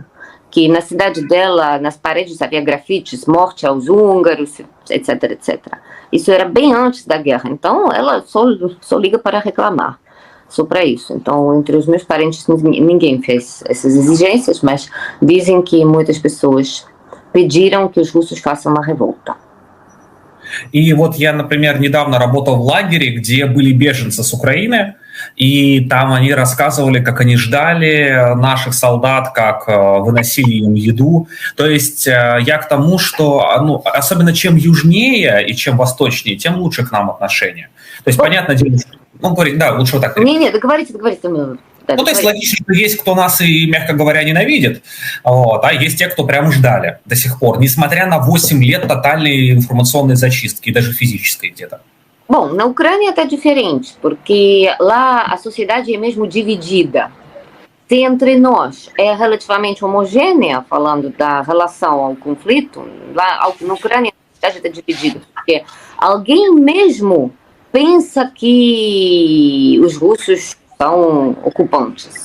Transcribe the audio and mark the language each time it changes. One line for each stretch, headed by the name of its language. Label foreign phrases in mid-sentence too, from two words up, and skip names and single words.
Portuguese: Que na cidade dela, nas paredes havia grafites, morte aos húngaros, etc, etc. Isso era bem antes da guerra, então ela só liga para reclamar, só para isso. Então, entre os meus parentes, ninguém fez essas exigências, mas dizem que muitas pessoas pediram que os russos façam uma revolta.
Russian: И вот я, например, недавно работал в лагере, где были беженцы с Украины, и там они рассказывали, как они ждали наших солдат, как выносили им еду. То есть я к тому, что особенно чем южнее и чем восточнее, тем лучше к нам отношения. То есть, понятное дело, лучше вот так. Не, договорите. То есть логично, что есть кто нас и, мягко говоря, nенавидит, а есть те, кто прямо ждали до сих пор, несмотря на 8 лет тотальной информационной зачистки, даже физической где-то.
Portuguese: Bom, na Ucrânia está diferente, porque lá a sociedade é mesmo dividida. Se entre nós é relativamente homogênea, falando da relação ao conflito, lá na Ucrânia a sociedade está dividida, porque alguém mesmo pensa que os russos são ocupantes.